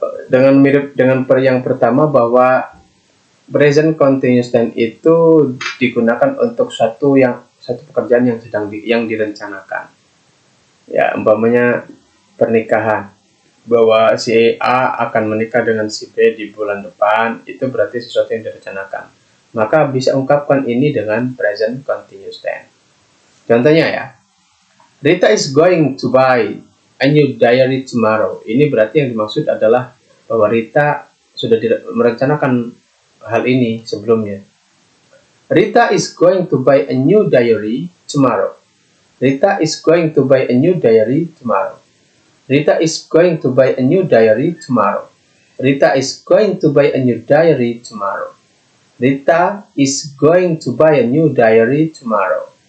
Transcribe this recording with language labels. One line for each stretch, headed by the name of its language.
Indonesian: Dengan yang pertama, bahwa present continuous tense itu digunakan untuk satu pekerjaan yang direncanakan. Ya, umpamanya pernikahan, bahwa si A akan menikah dengan si B di bulan depan, itu berarti sesuatu yang direncanakan. Maka bisa ungkapkan ini dengan present continuous tense. Contohnya ya,
English: Rita is going to buy a new diary tomorrow.
Indonesian: Ini berarti yang dimaksud adalah bahwa Rita sudah merencanakan hal ini sebelumnya.
English: Rita is going to buy a new diary tomorrow. Rita is going to buy a new diary tomorrow. Rita is going to buy a new diary tomorrow. Rita is going to buy a new diary tomorrow. Rita is going to buy a new diary tomorrow.